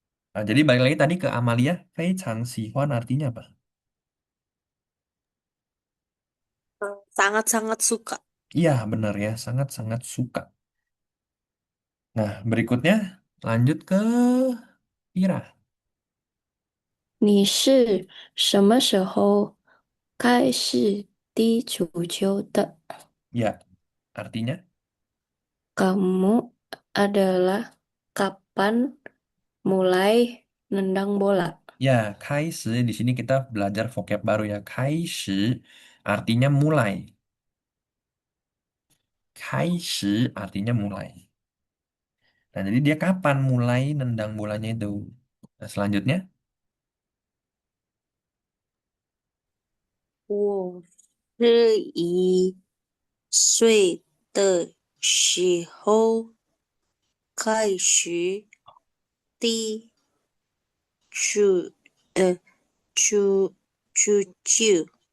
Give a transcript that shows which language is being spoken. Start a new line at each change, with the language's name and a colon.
Indonesian: Nah, jadi balik lagi tadi ke Amalia,
Chinese: 非常喜欢
Indonesian: artinya apa? Sangat-sangat suka. Iya, benar ya. Sangat-sangat suka. Nah, berikutnya lanjut ke Ira.
Chinese: 你是什么时候开始踢足球的？
Indonesian: Ya, artinya? Kamu adalah kapan mulai nendang bola? Ya, 开始 di sini kita belajar vocab baru ya. 开始 artinya mulai. 开始 artinya mulai. Nah, jadi dia kapan mulai nendang bolanya itu? Nah, selanjutnya,
Chinese: 我是1岁的时候开始踢足呃足足球